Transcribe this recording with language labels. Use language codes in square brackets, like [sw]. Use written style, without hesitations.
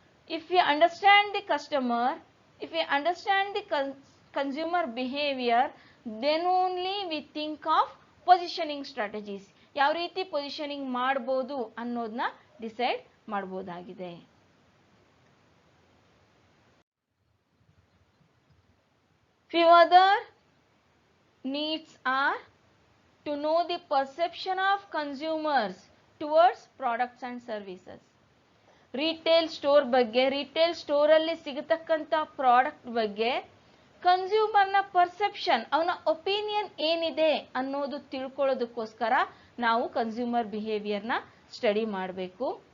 [en] If you understand the customer, if you understand the consumer behaviour, then only we think of positioning strategies. [kn] ಯಾವ ರೀತಿ positioning ಮಾಡ್ಬೋದು ಅನ್ನೋದನ್ನ decide ಮಾಡ್ಬೋದಾಗಿದೆ. [en] Few other needs are to know the perception of consumers towards products and services. [kn] Retail store ಬಗ್ಗೆ, retail ಸ್ಟೋರಲ್ಲಿ ಸಿಗತಕ್ಕಂಥ product ಬಗ್ಗೆ ಕನ್ಸ್ಯೂಮರ್ನ perception, ಅವನ opinion ಏನಿದೆ ಅನ್ನೋದು ತಿಳ್ಕೊಳ್ಳೋದಕ್ಕೋಸ್ಕರ ನಾವು ಕನ್ಸ್ಯೂಮರ್ ಬಿಹೇವಿಯರ್ನ ಸ್ಟಡಿ ಮಾಡಬೇಕು.